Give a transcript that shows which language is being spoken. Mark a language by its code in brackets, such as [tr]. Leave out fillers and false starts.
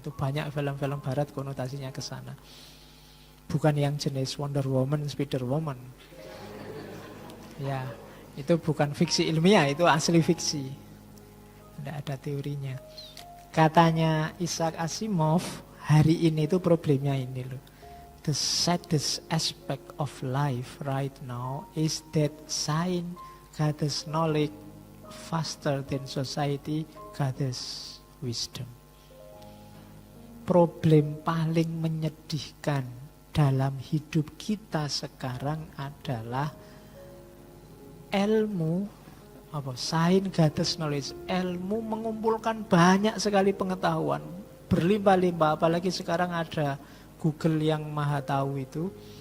[id] Itu banyak film-film barat konotasinya ke sana. Bukan yang jenis Wonder Woman, Spider Woman. Ya, itu bukan fiksi ilmiah, itu asli fiksi. Tidak ada teorinya. Katanya Isaac Asimov, hari ini itu problemnya ini loh. [en] The saddest aspect of life right now is that science gathers knowledge faster than society gathers wisdom. [id] Problem paling menyedihkan dalam hidup kita sekarang adalah ilmu, [en] science gathers knowledge, [id] ilmu mengumpulkan banyak sekali pengetahuan, berlimpah-limpah, apalagi sekarang ada Google yang maha tahu itu.